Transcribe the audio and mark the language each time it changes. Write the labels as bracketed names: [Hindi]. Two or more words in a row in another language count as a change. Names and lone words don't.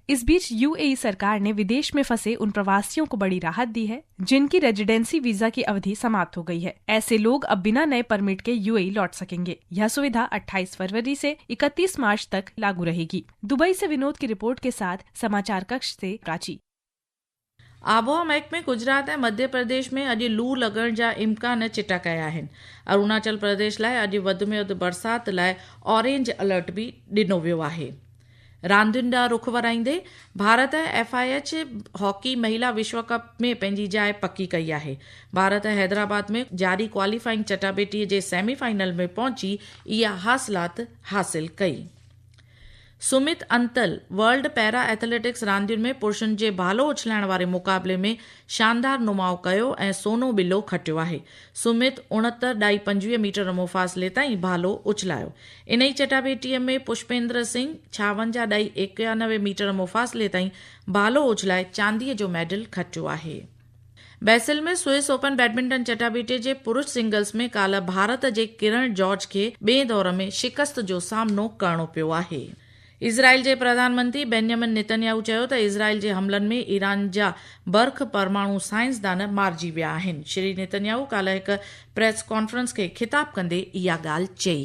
[Hindi] इस बीच UAE सरकार ने विदेश में फंसे उन प्रवासियों को बड़ी राहत दी है जिनकी रेजिडेंसी वीजा की अवधि समाप्त हो गई है। ऐसे लोग अब बिना नए परमिट के UAE लौट सकेंगे। यह सुविधा 28 फरवरी से 31 मार्च तक लागू रहेगी। दुबई से विनोद की रिपोर्ट के साथ समाचार कक्ष से प्राची। [Sindhi] आबोहवा महकमे गुजरात ऐं मध्य प्रदेश में अॼु लू लॻण जा इम्कान चिटा कया आहिनि। अरुणाचल प्रदेश लाइ अॼु वधि में वधि बरसाति लाइ ऑरेंज अलर्ट बि ॾिनो वियो आहे। रांदियुनि ॾांहुं रुख वराईंदे भारत FIH हॉकी महिला विश्व कप में पंहिंजी जाइ पकी कई आहे। भारत हैदराबाद में जारी क्वालिफाइंग चटाभेटीअ जे सेमीफाइनल में पहुची इहा हासिलात हासिल कई। सुमित अंतल वर्ल्ड पैरा एथलेटिक्स रांदियुनि में पुरुषनि जे भालो उछलाइण वारे मुक़ाबले में शानदार नुमाउ कयो ऐं सोनो बिल्लो खटियो आहे। सुमित 69.25 मीटर मुफ़ासिले ताईं भालो उछलायो। इन ई चटाभेटीअ में पुष्पेंद्र सिंह 56.91 मीटर मुफ़ासिले ताईं भालो उछलाए चांदीअ जो मेडल खटियो आहे। बैसिल में स्विस ओपन बैडमिंटन चटाभेटीअ जे पुरुष सिंगल्स में काल्ह भारत जे किरण जॉर्ज खे ॿिए दौर में शिकस्त जो सामनो करणो पियो आहे। इज़राइल जे प्रधानमंत्री बेन्यामिन नेतन्याहू चयो त इज़राइल जे हमलनि में ईरान जा बर्ख परमाणु साइंसदान मारिजी विया आहिनि। श्री नेतन्याहू काल्ह हिकु प्रेस कॉन्फ्रेंस खे खिताब कंदे इहा ॻाल्हि चई।